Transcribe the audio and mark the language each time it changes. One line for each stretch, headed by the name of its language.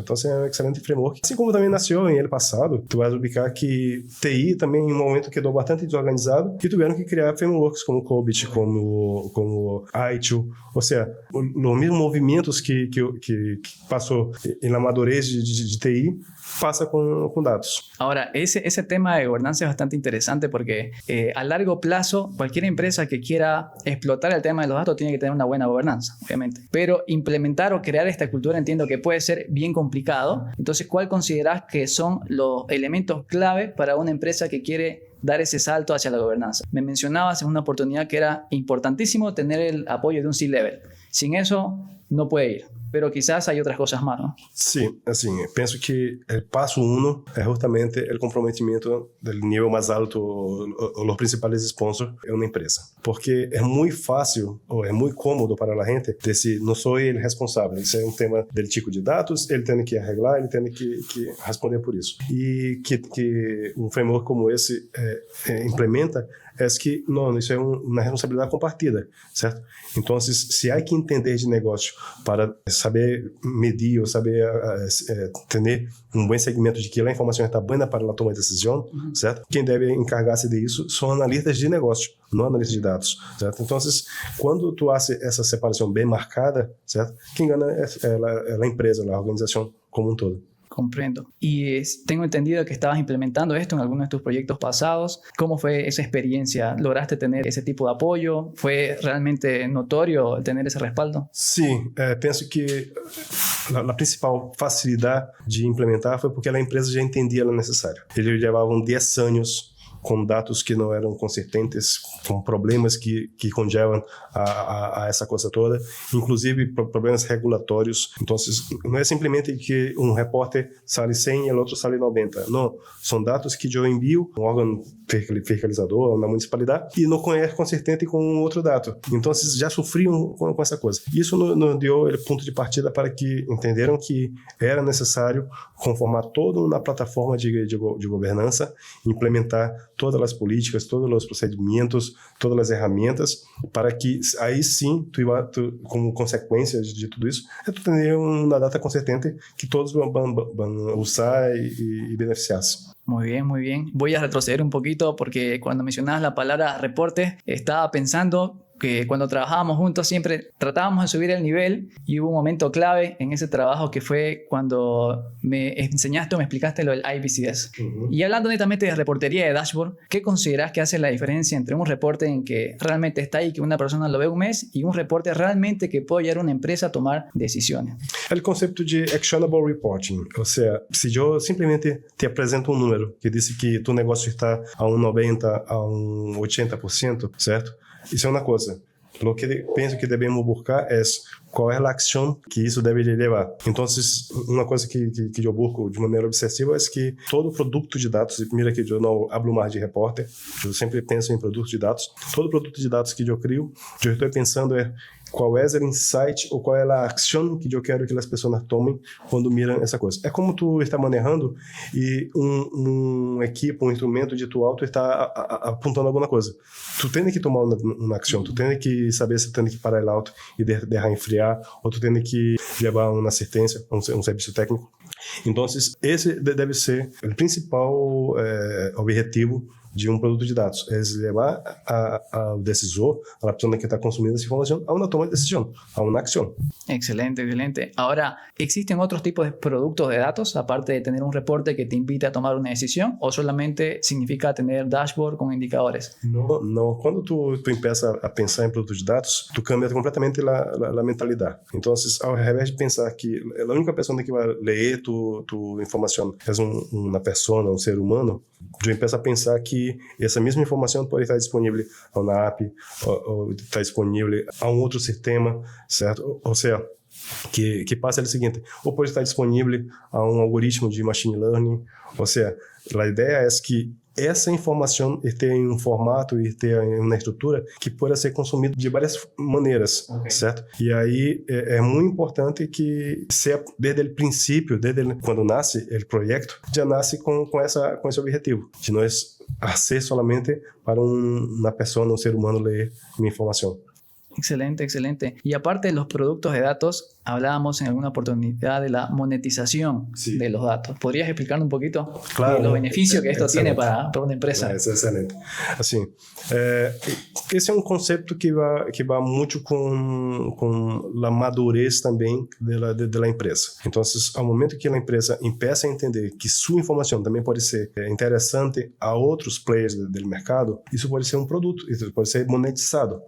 Portuguese: Então, é um excelente framework. Assim como também nasceu em ano passado, tu vai ubicar que TI também em um momento quedou bastante desorganizado e tiveram que criar frameworks como Cobit, como ITIL, ou seja, os mesmos movimentos que passou na madurez de TI,
Spanish: pasa con datos. Ahora, ese tema de gobernanza es bastante interesante porque a largo plazo cualquier empresa que quiera explotar el tema de los datos tiene que tener una buena gobernanza, obviamente. Pero implementar o crear esta cultura entiendo que puede ser bien complicado. Entonces, ¿cuál considerás que son los elementos clave para una empresa que quiere dar ese salto hacia la gobernanza? Me mencionabas en una oportunidad que era importantísimo tener el apoyo de un C-Level. Sin eso no puede ir. Pero quizás hay otras cosas más, ¿no?
Portuguese: Sim, assim, penso que o passo 1 é justamente o comprometimento do nível mais alto, os principais sponsors em uma empresa. Porque é muito fácil, ou é muito cômodo para a gente dizer, não sou ele responsável, isso é um tema del tipo de dados, ele tem que arreglar, ele tem que responder por isso. E que um framework como esse implementa é que, não, isso é uma responsabilidade compartida, certo? Então, se há que entender de negócio para saber medir ou saber ter um bom segmento de que a informação está boa para a toma de decisão, certo? Quem deve encargar-se disso são analistas de negócio, não analistas de dados, certo? Então, quando tu faz essa separação bem marcada, certo? Quem ganha é a empresa, a organização como um todo.
Spanish: Comprendo. Y tengo entendido que estabas implementando esto en algunos de tus proyectos pasados. ¿Cómo fue esa experiencia? ¿Lograste tener ese tipo de apoyo? ¿Fue realmente notorio tener ese respaldo?
Portuguese: Sim, penso que a principal facilidade de implementar foi porque a empresa já entendia o necessário. Eles levavam 10 anos com dados que não eram consistentes, com problemas que conllevam a essa coisa toda, inclusive problemas regulatórios. Então, não é simplesmente que um repórter sale 100 e o outro sale 90. Não, são dados que eu envio um órgão fiscalizador na municipalidade e não é consistente com outro dado. Então, já sofriam com essa coisa. Isso nos deu o ponto de partida para que entenderam que era necessário conformar toda uma plataforma de governança, implementar todas as políticas, todos os procedimentos, todas as ferramentas, para que aí sim, como consequência de tudo isso, tu ter uma data consistente que todos vão usar e beneficiar-se.
Spanish: Muy bien, muy bien. Voy a retroceder un poquito porque cuando mencionabas la palabra reporte, estaba pensando que cuando trabajábamos juntos siempre tratábamos de subir el nivel y hubo un momento clave en ese trabajo que fue cuando me enseñaste o me explicaste lo del IBCS. Y hablando netamente de reportería de dashboard, ¿qué consideras que hace la diferencia entre un reporte en que realmente está ahí, que una persona lo ve un mes, y un reporte realmente que puede ayudar a una empresa a tomar decisiones?
Portuguese: O conceito de actionable reporting, ou seja, se eu simplesmente te apresento um número que diz que tu negócio está a 90%, a 80%, certo? Isso é uma coisa. O que penso que devemos buscar é qual é a ação que isso deve levar. Então, uma coisa que eu busco de maneira obsessiva é que todo produto de dados, mira que eu não hablo mais de repórter, eu sempre penso em produto de dados, todo produto de dados que eu crio, eu estou pensando qual é o insight ou qual é a ação que eu quero que as pessoas tomem quando miram essa coisa. É como tu está manejando e um equipe, um instrumento de tu auto está apontando alguma coisa. Tu tem que tomar uma ação, tu tem que saber se tu tem que parar o auto e deixar enfriar, ou tu tem que levar uma assistência, um serviço técnico. Então, esse deve ser o principal objetivo de um produto de dados? É levar ao decisor, a pessoa que está consumindo essa informação, a uma toma de decisão, a uma ação.
Spanish: Excelente, excelente. Ahora, ¿existen otros tipos de productos de datos, aparte de tener un reporte que te invite a tomar una decisión, o solamente significa tener dashboard con indicadores?
Portuguese: Não. Quando tu empieza a pensar em produto de dados, tu cambia completamente a mentalidade. Então, ao invés de pensar que a única pessoa que vai ler tu informação é uma pessoa, um ser humano, tu empieza a pensar que essa mesma informação pode estar disponível a uma app, ou estar disponível a um outro sistema, certo? Ou seja, que passa é o seguinte, ou pode estar disponível a um algoritmo de machine learning, ou seja, a ideia é que essa informação esteja em um formato e esteja em uma estrutura que possa ser consumida de várias maneiras, certo? E aí é muito importante que desde o princípio, quando nasce o projeto, já nasce com esse objetivo, de não ser somente para uma pessoa, um ser humano ler minha informação.
Spanish: Excelente, excelente. Y aparte de los productos de datos, hablábamos en alguna oportunidad de la monetización de los datos. ¿Podrías explicar un poquito los beneficios que esto tiene para una empresa?
Portuguese: É excelente. Assim, esse é um conceito que vai muito com a madurez também da empresa. Então, ao momento que a empresa começa a entender que sua informação também pode ser interessante a outros players do mercado, isso pode ser um produto, isso pode ser monetizado.